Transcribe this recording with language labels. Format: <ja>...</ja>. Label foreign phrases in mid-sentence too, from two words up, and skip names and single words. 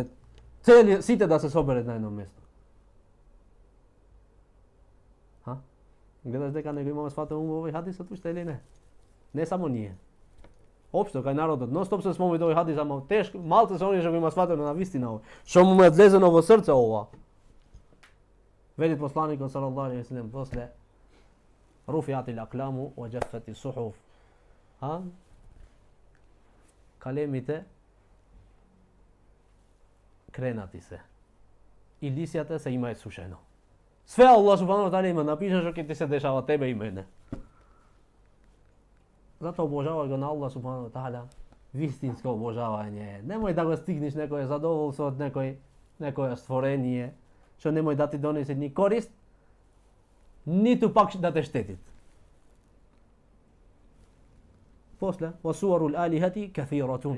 <mk>Сите да се соберат на едно место. Гледаш дека некој има сватен ум во овој хадисот уште или не? Не само ние. Општо кај народот нон-стоп се спомни овој хадис, ама тешко, малце се оние што го има сватено на вистина ова. Што му е влезено во срце ова. Вели посланикот</mk> <ar>صلى الله عليه وسلم</ar> <mk>после</mk> <ar>رفعت الأقلام وجفت الصحف.</ar> <mk>Калемите кренати се. И лисјата се има сушено. Све</mk> <ar>الله سبحانه وتعالى</ar> <mk>има напишано што ќе ти се дешава тебе и мене. Затоа обожавај го на</mk> <ar>الله سبحانه وتعالى.</ar> <mk>Вистинско обожавање. Немој да го стигнеш некој задоволство од некој створение, што немој да ти донесе ни корист, ниту пак да те штетит. После,</mk> <ar>وسائر الآلهة كافرة.</ar>